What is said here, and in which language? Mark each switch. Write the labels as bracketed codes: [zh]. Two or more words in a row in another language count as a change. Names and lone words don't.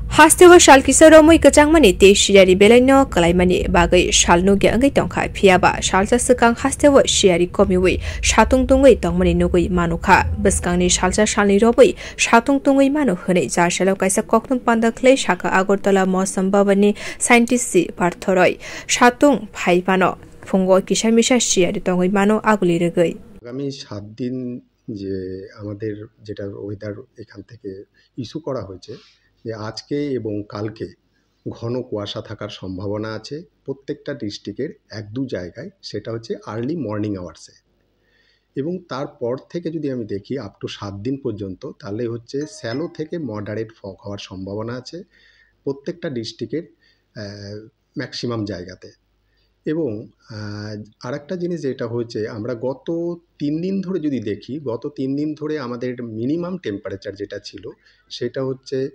[trp] Hastewa shalkisaro moi kachangmani te shiari belaino kalaimani bagai shalno ge angai tongkha phiaba shalsa sakang hastewa shiari komiwi shatungtungwi tongmani nugui manukha baskangni shalsa shalni robui shatungtungwi manu hone ja shalo kaisa koktum panda khle shaka agortala mosam bawani scientist si parthoroi shatung phaibano phungo kisamisha shiari tongwi manu aguli regoi [bn] আগামী 7 দিন যে আমাদের যেটা ওয়েদার এখান থেকে ইস্যু করা হয়েছে যে আজকে এবং কালকে ঘন কুয়াশা থাকার সম্ভাবনা আছে প্রত্যেকটা ডিস্ট্রিক্টের এক দু জায়গায় সেটা হচ্ছে [en] early morning hours [bn] এবং তারপর থেকে যদি আমি দেখি [en] up to [bn] 7 দিন পর্যন্ত তাহলে হচ্ছে শ্যালো থেকে [en] moderate fog [bn] হওয়ার সম্ভাবনা আছে প্রত্যেকটা ডিস্ট্রিক্টের ম্যাক্সিমাম জায়গাতে এবং আরেকটা জিনিস যেটা হচ্ছে আমরা গত 3 দিন ধরে যদি দেখি গত 3 দিন ধরে আমাদের [en] minimum temperature [bn] যেটা ছিল সেটা হচ্ছে